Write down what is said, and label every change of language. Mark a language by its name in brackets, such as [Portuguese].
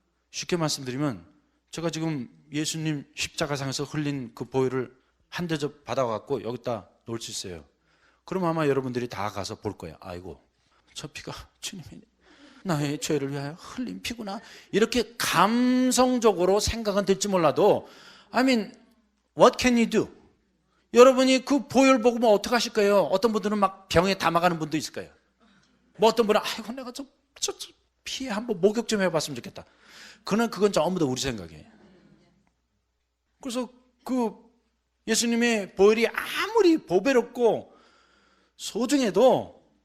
[Korean] 쉽게 말씀드리면 제가 지금 예수님 십자가상에서 흘린 그 보혈을 한 대접 받아갖고 여기다 놓을 수 있어요. 그럼 아마 여러분들이 다 가서 볼 거예요. 아이고, 저 피가 주님이 나의 죄를 위하여 흘린 피구나. 이렇게 감성적으로 생각은 될지 몰라도 [English] I mean, what can you do? [Korean] 여러분이 그 보혈 보고 뭐 어떻게 하실 거예요? 어떤 분들은 막 병에 담아가는 분도 있을 거예요. 뭐 어떤 분은 아이고 내가 저 피에 한번 목욕 좀 해봤으면 좋겠다. 그건 전부 다 우리 생각이에요. 그래서 그 예수님의 보혈이 아무리 보배롭고 소중해도